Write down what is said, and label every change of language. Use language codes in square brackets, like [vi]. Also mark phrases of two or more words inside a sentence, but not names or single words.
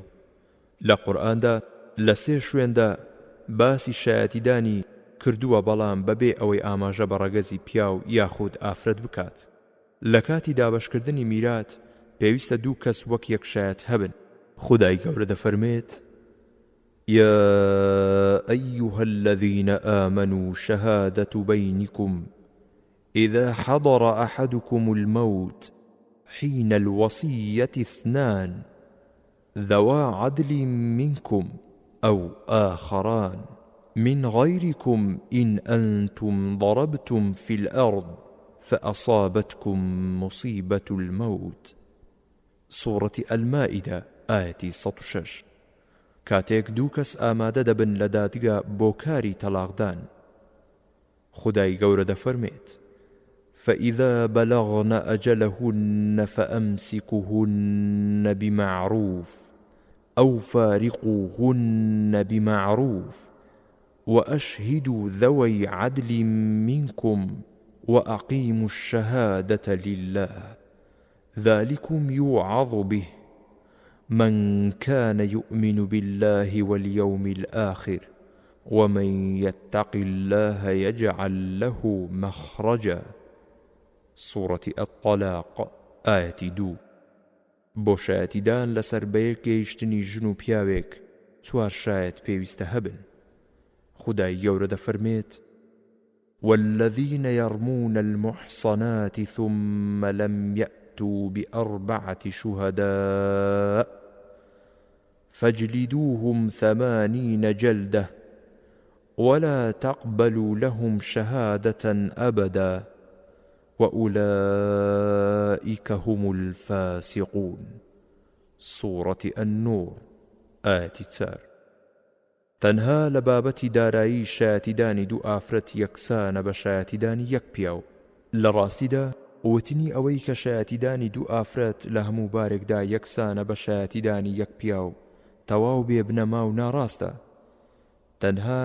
[ckb] لە قورئاندا لە 3 شوێندا باسی شایەتیدانی کردووە، بەڵام بەبێ ئەوەی ئاماژە بە ڕەگەزی پیاو یاخود ئافرەت بکات. لە کاتی دابەشکردنی میرات پێویستە دوو کەس وەک یەک شایەت هەبن. خودای گەورە دەفەرمێت: [ar] يا أيها الذين آمنوا شهادة بينكم إذا حضر أحدكم الموت حين الوصية 2 ذوا عدل منكم أو آخران من غيركم إن أنتم ضربتم في الأرض فأصابتكم مصيبة الموت. سورة المائدة آية 106. [ckb] کاتێک دوو کەس ئامادە دەبن لە دادگا بۆ کاری تەلاقدان خودای گەورە دەفەرمێت [ar] فإذا بلغن أجلهن فأمسكوهن بمعروف أو فارقوهن بمعروف وأشهدوا ذوي عدل منكم وأقيموا الشهادة لله ذلكم يوعظ به من كان يؤمن بالله واليوم الآخر ومن يتق الله يجعل له مخرجا سورة الطلاق آية 2 [ckb] بۆ شایەتیدان لەسەر بەیەک گەیشتنی ژن و پیاوێک چوار شایەت پێویستە هەبن خودای گەورە دەفەرمێت [ar] والذين يرمون المحصنات ثم لم يأتوا بأربعة شهداء فاجلدوهم 80 جلدة ولا تقبلوا لهم شهادة أبدا وأولئك هم الفاسقون سورة النور آية 4 [ckb] تەنها لە بابەتی دارایی شایەتیدانی دوو ئافرەت یەکسانە بە شایەتیدانی یەک پیاو لە ڕاستیدا وتنی ئەوەی کە شایەتیدانی دوو ئافرەت لە هەموو بارێکدا یەکسانە بە شایەتیدانی یەک پیاو تەواو بێ بنەما و ناڕاستە تەنها